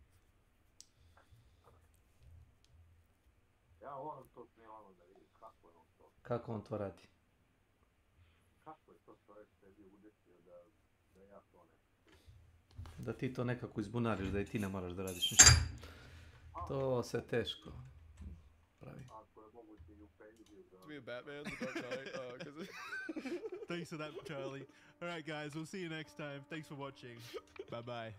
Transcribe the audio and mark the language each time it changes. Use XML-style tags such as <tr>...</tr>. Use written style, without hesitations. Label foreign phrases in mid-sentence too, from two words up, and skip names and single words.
<bs>Ja moram to snimano da vidim kako je on to. Kako on to radi? Kako je to čovjek sebi udesio da ja to ne... da ti to nekako izbunariš, da i ti ne moraš da radiš ništa. To se teško pravi.</bs> <en>To be a Batman, The Dark Knight, Thanks for that, Charlie. Alright guys, we'll see you next time. Thanks for watching. Bye-bye.</en>